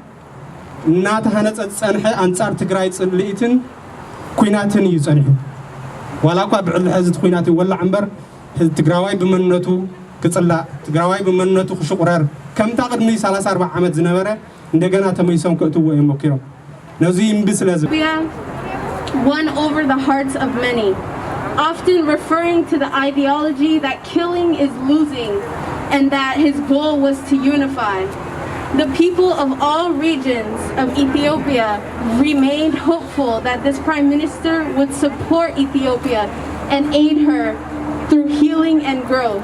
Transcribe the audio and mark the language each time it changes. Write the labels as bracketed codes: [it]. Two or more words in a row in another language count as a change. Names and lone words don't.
[ti] እናተሃነፀ ፀንሐ ኣንጻር ትግራይ ጽልኢትን ኩናትን እዩ ፀኒሑ ዋላ እኳ ብዕሊ ሕዚ ኩናት ይወላዕ እምበር ትግራዋይ ብመንነቱ ክጽላእ ትግራዋይ ብመንነቱ ክሽቁረር ከምታ ቅድሚ 34 ዓመት ዝነበረ እንደገና ተመይሶም ከእትዎ እዮም ሞኪሮም ነዚ እምቢ ስለዚ [en] won over the hearts of many, often referring to the ideology that killing is losing and that his goal was to unify. The people of all regions of Ethiopia remained hopeful that this Prime Minister would support Ethiopia and aid her through healing and growth.